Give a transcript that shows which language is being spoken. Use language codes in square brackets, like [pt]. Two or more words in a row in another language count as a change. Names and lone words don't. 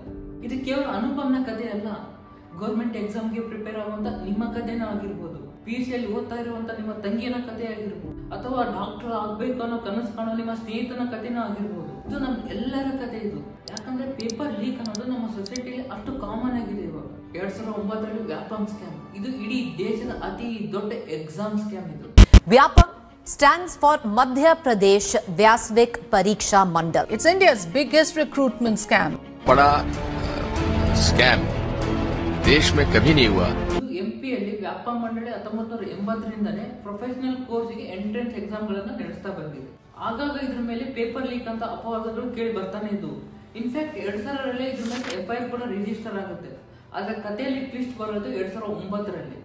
[kn] ಇದು ಕೇವಲ ಅನುಪಮ್ನ ಕಥೆ ಅಲ್ಲ, [en] government exam [kn] ಪ್ರಿಪೇರ್ ಆಗುವಂತ ನಿಮ್ಮ ಕಥೆನೂ ಆಗಿರ್ಬೋದು, PUC ಅಲ್ಲಿ ಓದ್ತಾ ಇರುವಂತ ನಿಮ್ಮ ತಂಗಿನ ಕಥೆ ಆಗಿರ್ಬೋದು, ಅಥವಾ ಡಾಕ್ಟರ್ ಆಗ್ಬೇಕು ಅನ್ನೋ ಕನಸು ಕಾಣೋ ನಿಮ್ಮ ಸ್ನೇಹಿತನ ಕಥೆನೂ ಆಗಿರ್ಬೋದು. ಇದು ನಮ್ ಎಲ್ಲರ ಕಥೆ ಇದು. ಯಾಕಂದ್ರೆ [en] paper leak [kn] ಅನ್ನೋದು ನಮ್ಮ ಸೊಸೈಟಿಲಿ ಅಷ್ಟು ಕಾಮನ್ ಆಗಿದೆ ಇವಾಗ. 2009ರಲ್ಲಿ ವ್ಯಾಪಂ ಸ್ಕ್ಯಾಮ್, ಇದು ಇಡೀ ದೇಶದ ಅತಿ ದೊಡ್ಡ [en] exam scam. [kn] ಇದು [en] ವ್ಯಾಪಂ stands for Madhya Pradesh Vyasvik Pariksha Mandal. It's India's biggest recruitment scam. [hi] बड़ा स्कैम देश में कभी नहीं हुआ. [kn] MP ಅಲ್ಲಿ ವ್ಯಾಪಂ ಮಂಡಳಿ 1980ರಿಂದನೇ [en] professional course entrance exams [kn] ನಡೆಸ್ತಾ ಬಂದಿದೆ. ಆಗಾಗ ಇದ್ರ ಮೇಲೆ [en] paper leak [kn] ಅಂತ ಅಪವಾದಗಳು ಕೇಳಿ ಬರ್ತಾನೆ ಇದ್ವು. ಇನ್ಫ್ಯಾಕ್ಟ್ 2000ರಲ್ಲಿ ಇದ್ರ ಮೇಲೆ FIR ಕೂಡ ರಿಜಿಸ್ಟರ್ ಆಗುತ್ತೆ. ಆದ್ರೆ ಕಥೆಯಲ್ಲಿ ಟ್ವಿಸ್ಟ್ ಬರೋದು 2009ರಲ್ಲಿ.